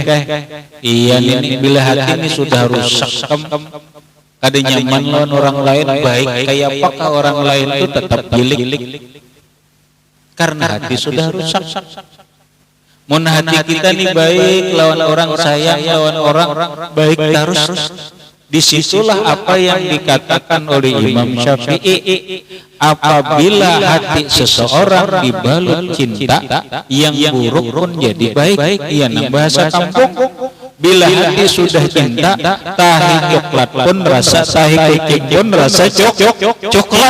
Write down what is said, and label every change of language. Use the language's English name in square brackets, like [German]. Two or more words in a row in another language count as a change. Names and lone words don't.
[Banjar] Iya ini bila hati ini sudah rusak, kada nyaman lawan orang lain, baik kayak apakah orang lain itu tetap gilik karena hati sudah rusak. Mun hati kita nih baik lawan orang sayang, [Indonesian] lawan orang baik terus, Disitulah apa yang dikatakan oleh Imam Syafi'i, apabila hati seseorang dibalut cinta, yang buruk pun jadi baik. Yang bahasa kampung, bila hati sudah cinta, tahi coklat pun rasa tahi kucing pun rasa coklat.